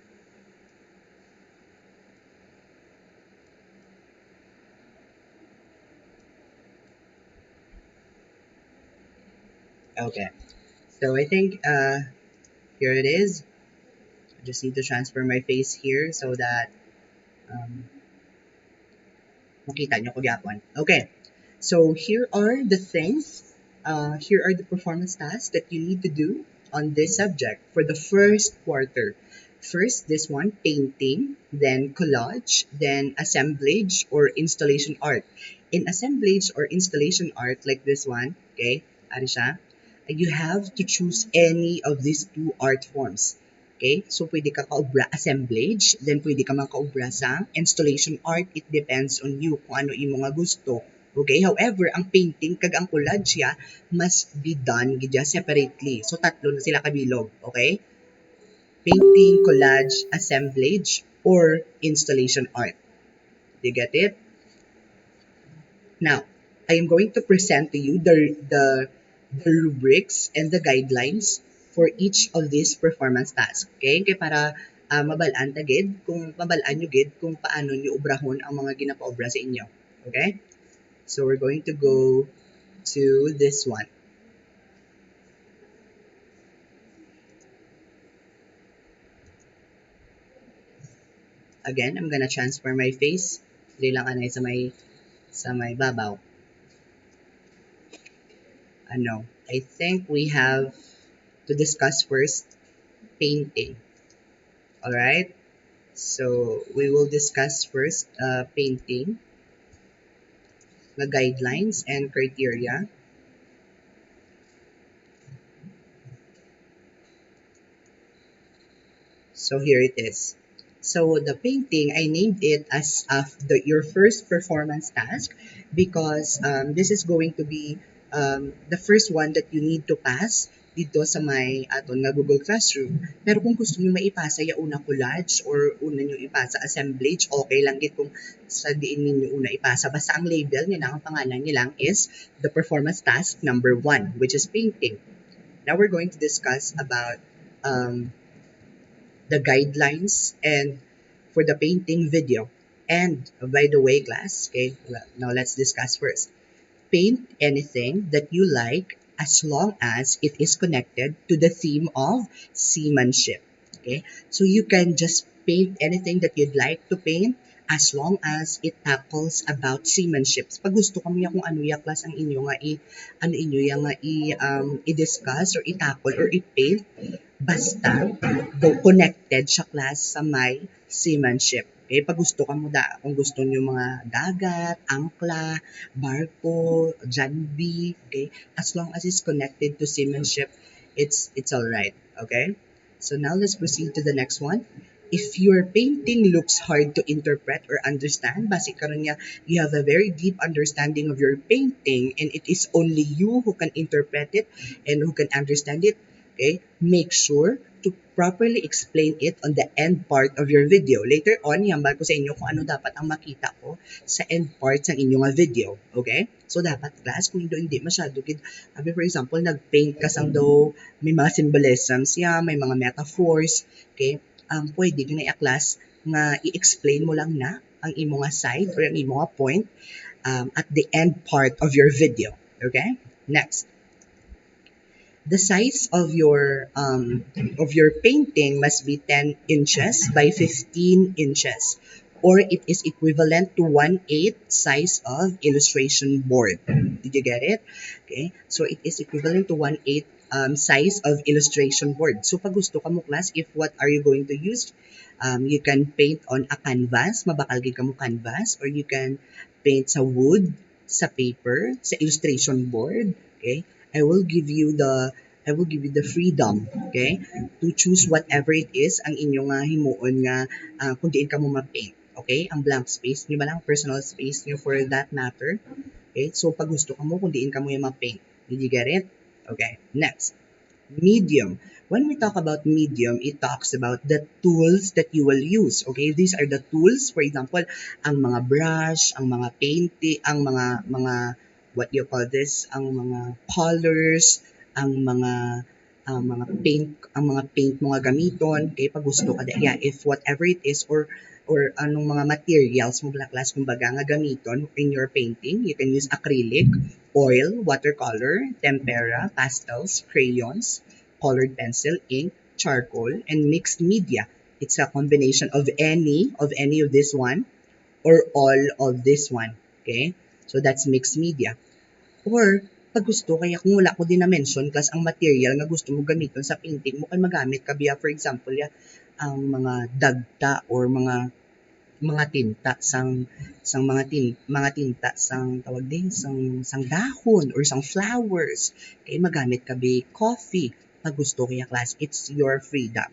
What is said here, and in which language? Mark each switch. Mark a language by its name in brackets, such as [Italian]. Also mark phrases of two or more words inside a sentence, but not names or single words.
[English] Okay, so I think here it is. I just need to transfer my face here so that [Hiligaynon] makita nyo ko gyapon. [English] Okay, so here are the things, here are the performance tasks that you need to do on this subject for the first quarter. First, this one, painting, then collage, then assemblage or installation art. In assemblage or installation art like this one, okay, [Hiligaynon] ari siya, [English] you have to choose any of these two art forms. Okay? So, [Hiligaynon] pwede ka kaobra assemblage, then pwede ka man kaobra sa [English] installation art. It depends on you [Hiligaynon] kung ano yung mga gusto. Okay? However, ang painting kag ang collage ya [English] must be done [Hiligaynon] gidya separately. So, tatlo na sila kabilog. [English] Okay? Painting, collage, assemblage, or installation art. Do you get it? Now, I am going to present to you the rubrics and the guidelines for each of these performance tasks. Okay? [Hiligaynon] Kaya para mabalaan ta gid, kung mabalaan nyo gid kung paano nyo ubrahon ang mga ginapaobra sa inyo. Okay? [English] So, we're going to go to this one. Again, I'm gonna transfer my face. [Hiligaynon] Dili lang anay sa may babaw. Ano, [English] I think we have to discuss first painting. Alright? So, we will discuss first painting, the guidelines and criteria. So, here it is. So, the painting, I named it as your first performance task because this is going to be the first one that you need to pass [Hiligaynon] dito sa may aton nga Google Classroom. Pero kung gusto niyo maipasa ya una collage or una niyo ipasa assemblage, okay lang gid kung sa diin niyo una ipasa. Basta ang label niya lang, ang pangalan niya lang [English] is the performance task number 1, which is painting. Now we're going to discuss about the guidelines and for the painting video. And by the way, class, okay, now let's discuss first. Paint anything that you like as long as it is connected to the theme of seamanship. Okay, so you can just paint anything that you'd like to paint as long as it tackles about seamanship. [Hiligaynon] Pag gusto kamo ya kung ano ya class ang inyo nga ano inyo ya nga i-discuss or i-tackle or i-paint, basta connected siya class sa may seamanship. Okay, pag gusto ka mo kung gusto niyo mga dagat, angkla, barko, janbi, [English] okay, as long as it's connected to seamanship, it's all right. Okay, so now let's proceed to the next one. If your painting looks hard to interpret or understand, [Hiligaynon] basi karon niya, [English] you have a very deep understanding of your painting and it is only you who can interpret it and who can understand it, okay, make sure to properly explain it on the end part of your video. Later on, [Hiligaynon] ihambal ko sa inyo kung ano dapat ang makita ko sa end part ng inyong video. Okay? So, dapat class, kung hindi masyado, [English] for example, [Hiligaynon] nag-paint ka sang daw, may mga symbolisms may mga metaphors, okay? Pwede din na class nga i-explain mo lang na ang imong side or ang imong point [English] at the end part of your video. [Hiligaynon] Okay? Next. [English] The size of your painting must be 10 inches by 15 inches, or it is equivalent to 1/8 size of illustration board. Did you get it? Okay, so it is equivalent to 1/8 size of illustration board. So [Hiligaynon] pag gusto ka mo class, [English] if what are you going to use? You can paint on a canvas, [Hiligaynon] mabakal gid ka mo canvas, [English] or you can paint [Hiligaynon] sa wood, sa paper, sa illustration board. [English] Okay, I will give you the freedom, okay, to choose whatever it is [Hiligaynon] ang inyong himuon nga kung diin ka mo ma-paint. Okay, ang blank space niyo ba lang, personal space niyo [English] for that matter. [Hiligaynon] Okay, so pag gusto ka mo kung diin ka mo yung ma-paint. [English] Did you get it? Okay, next. Medium. When we talk about medium, it talks about the tools that you will use. Okay, these are the tools. For example, [Hiligaynon] ang mga brush, ang mga painting, ang mga [English] what you call this, [Hiligaynon] ang mga colors, ang mga paint mga gamiton. [English] Okay, [Hiligaynon] pag gusto ka [English] if whatever it is or [Hiligaynon] anong mga materials mo class kumbaga nga gamiton [English] in your painting, you can use acrylic, oil, watercolor, tempera, pastels, crayons, colored pencil, ink, charcoal, and mixed media. It's a combination of any of this one or all of this one. Okay? So that's mixed media. [Hiligaynon] Or pag gusto, kaya kung wala ko din na-mention, class ang material nga gusto mo gamiton sa painting mo, kan magamit ka biya, [English] for example, [Hiligaynon] ang mga dagta or mga tinta mga tinta sang tawag din sang dahon or sang flowers, kay magamit ka bi coffee pag gusto kaya class, [English] it's your freedom.